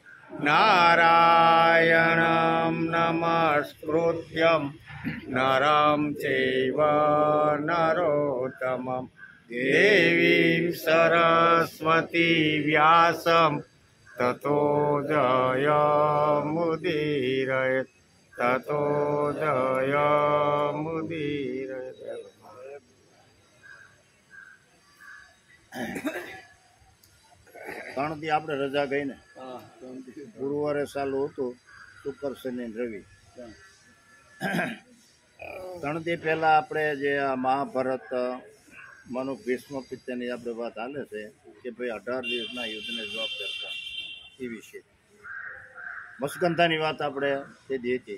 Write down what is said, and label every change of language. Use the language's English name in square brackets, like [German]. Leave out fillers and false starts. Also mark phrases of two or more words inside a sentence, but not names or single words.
[Sanskrit] नारायणं नमस्कृत्यं नरं चैव नरोत्तमं देवीं सरस्वती व्यासं ततो जयमुदीरयेत् ततो जयमुदीरयेत्। [Gujarati] ત્રણ દી આપણે રજા ગઈ ને, ગુરુવારે ચાલુ હતું, શુક્ર શનિ રવિ. 3 દી પહેલા આપણે જે આ મહાભારત મનુ ભીષ્મ પિત્તની આપણે વાત હાલે છે કે ભાઈ 18 દિવસના યુદ્ધને જવાબદાર હતા એ વિશે મસ્કંધાની વાત આપણે તે દી હતી.